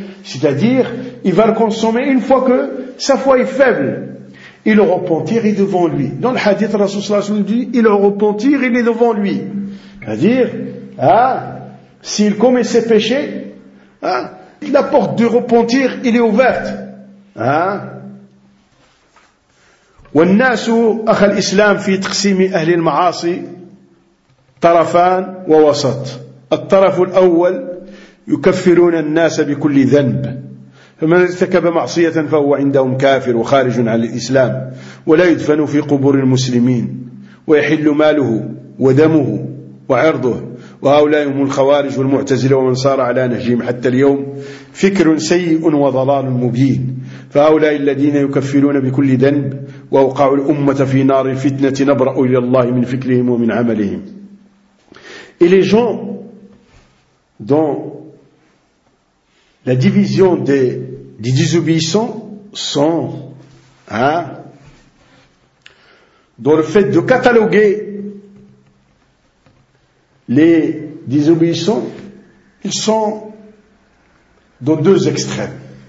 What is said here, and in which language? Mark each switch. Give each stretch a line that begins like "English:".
French: C'est-à-dire, il va le consommer une fois que sa foi est faible. Et le repentir est devant lui. Dans le hadith, Rasulullah nous dit, il le repentir, il est devant lui. C'est-à-dire, hein, s'il commet ses péchés, hein, la porte du repentir, il est ouverte. Hein?
Arabic: والناس أخ الإسلام في تقسيم أهل المعاصي طرفان ووسط. الطرف الأول يكفرون الناس بكل ذنب، فمن ارتكب معصية فهو عندهم كافر وخارج عن الإسلام، ولا يدفن في قبور المسلمين، ويحل ماله ودمه وعرضه. وهؤلاء هم الخوارج والمعتزلة ومن صار على نهجهم حتى اليوم، فكر سيء وضلال مبين. فهؤلاء الذين يكفرون بكل ذنب وأوقعوا الأمة في نار الفتنة نبرأ إلى الله من فكرهم ومن عملهم.
French: Et les gens dont la division des désobéissants sont, hein, dans le fait de cataloguer les désobéissants, ils sont dans deux extrêmes.